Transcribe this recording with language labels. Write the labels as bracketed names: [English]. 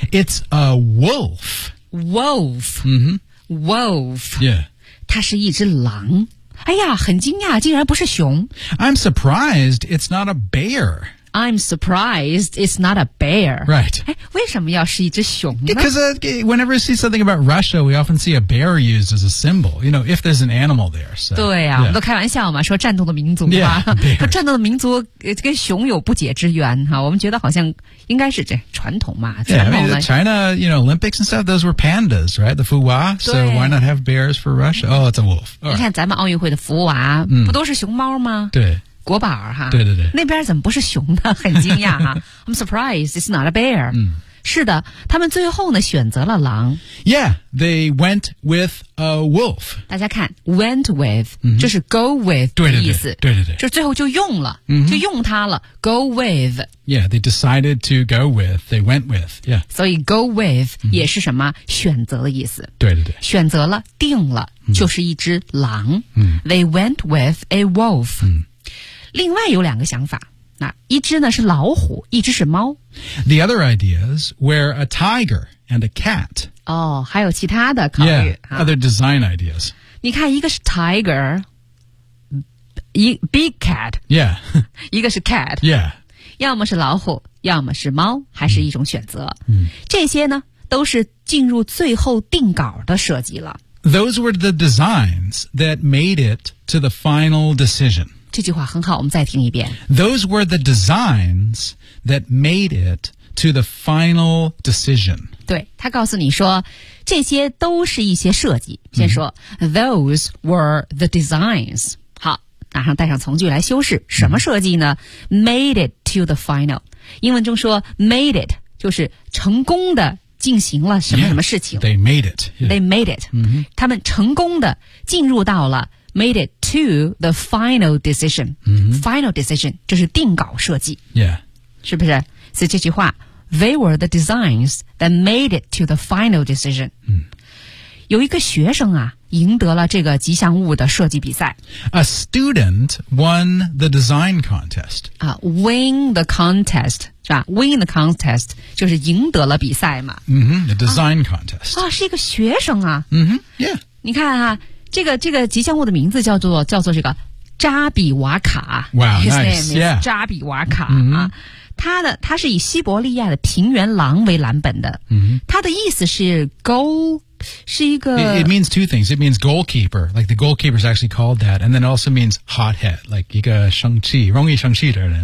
[English] It's a wolf. Wolf.、 Mm-hmm. Wolf. Yeah. [Chinese] 它是一只狼。哎呀，很惊讶，竟然不是熊。 [English] I'm surprised it's not a bear. I'm surprised it's not a bear. Right. [Chinese] 哎，为什么要是一只熊呢 [English] Because、whenever you see something about Russia, we often see a bear used as a symbol. You know, if there's an animal there. So, [Chinese] 对呀、啊 [English] yeah. [Chinese] 我们都开玩笑嘛说战斗的民族嘛。 [English] Yeah, [Chinese] 战斗的民族跟熊有不解之缘。哈我们觉得好像应该是这传统嘛。 [English] Yeah, [Chinese] 传统 [English] I mean, China, you know, Olympics and stuff, those were pandas, right? The 福娃 So why not have bears for Russia?、Mm-hmm. Oh, it's a wolf.、 [Chinese] Right. 你看咱们奥运会的福娃、 mm. 不都是熊猫吗对。国宝哈对对对那边怎么不是熊呢很惊讶哈 [English] I'm surprised it's not a bear、嗯、 [Chinese] 是的他们最后呢选择了狼 [English] Yeah, they went with a wolf [Chinese] 大家看 [English] went with、 [Chinese] 嗯、就是 [English] go with [Chinese] 对对对的意思对对对就最后就用了、嗯、就用它了 [English] go with Yeah, they decided to go with they went with Yeah, [Chinese] 所以 [English] go with [Chinese] 也是什么、嗯、选择的意思对对对选择了定了、嗯、就是一只狼、嗯、 [English] They went with a wolf、嗯 [Chinese] 另外有两个想法，那一只呢是老虎，一只是猫。 [English] The other ideas were a tiger and a cat. [Chinese] 哦，还有其他的考虑。 [English] Yeah, other design ideas. [Chinese] 你看，一个是 tiger， 一 [English] big cat. Yeah. [Chinese] 一个是 cat. [English] Yeah. [Chinese] 要么是老虎，要么是猫，还是一种选择。嗯、 mm. ，这些呢都是进入最后定稿的设计了。 [English] Those were the designs that made it to the final decision. [Chinese] 这句话很好，我们再听一遍。 [English] Those were the designs that made it to the final decision. [Chinese] 对，他告诉你说，这些都是一些设计。 [English] 先说、mm-hmm. ，Those were the designs. [Chinese] 好，马上带上从句来修饰。什么设计呢、mm-hmm. ？ [English] Made it to the final. [Chinese] 英文中说 ， [English] made it [Chinese] 就是成功的进行了什么什么事情。 [English] Yeah, they made it.、Yeah. They made it.、 Mm-hmm. [Chinese] 他们成功的进入到了。 [English] Made it to the final decision.、 Mm-hmm. Final decision [Chinese] 就是定稿设计。 [English] Yeah. [Chinese] 是不是？所以这句话 [English] ,They were the designs that made it to the final decision.、 Mm. [Chinese] 有一个学生啊赢得了这个吉祥物的设计比赛。 [English] A student won the design contest.、 Win the contest, [Chinese] 是吧 ?Win the contest, 就是赢得了比赛嘛。 [English] Mm-hmm. The design contest. [Chinese] 啊是一个学生啊。 [English] Mm-hmm. Yeah. [Chinese] 你看啊这个吉祥物的名字叫做这个扎比瓦卡 [English] Wow, nice, yeah [Chinese] 扎比瓦卡、mm-hmm. 啊、他是以西伯利亚的平原狼为蓝本的、 mm-hmm. 他的意思是 [English] goal [Chinese] 是一个 [English] It means two things It means goalkeeper Like the goalkeeper is actually called that And then it also means hothead Like [Chinese] 一个生气容易生气的人